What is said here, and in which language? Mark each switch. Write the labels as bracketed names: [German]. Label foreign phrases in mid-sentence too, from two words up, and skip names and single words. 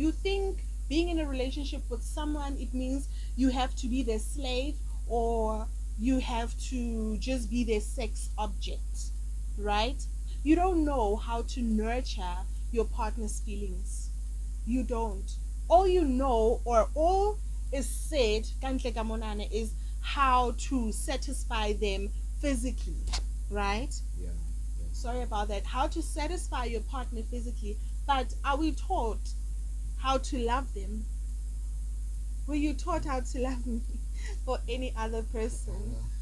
[English] You think being in a relationship with someone, it means you have to be their slave or you have to just be their sex object, right? You don't know how to nurture your partner's feelings. You don't. All you know, or all is said, [Southern Sotho] kantle ka monana, [English] is how to satisfy them physically, right? Yeah. Sorry about that. How to satisfy your partner physically, but are we taught how to love them? Were you taught how to love me or any other person?